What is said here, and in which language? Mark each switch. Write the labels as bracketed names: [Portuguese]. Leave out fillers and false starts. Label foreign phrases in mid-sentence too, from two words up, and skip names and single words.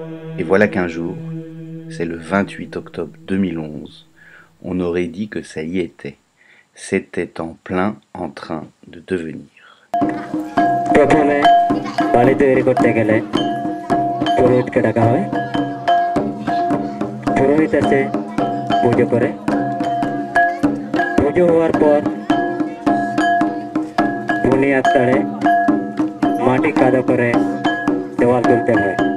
[French] Et voilà qu'un jour, c'est le 28 octobre 2011, on aurait dit que ça y était. C'était en plein en train de devenir. [Bangla] প্রথমে বালি তৈরি করতে গেলে পুরোহিতকে ডাকা হয়। পুরোহিত এসে পুজো করে। পুজো হওয়ার পর বুনিয়াদ তাড়ে মাটি কাদা করে দেওয়াল তুলতে হয়।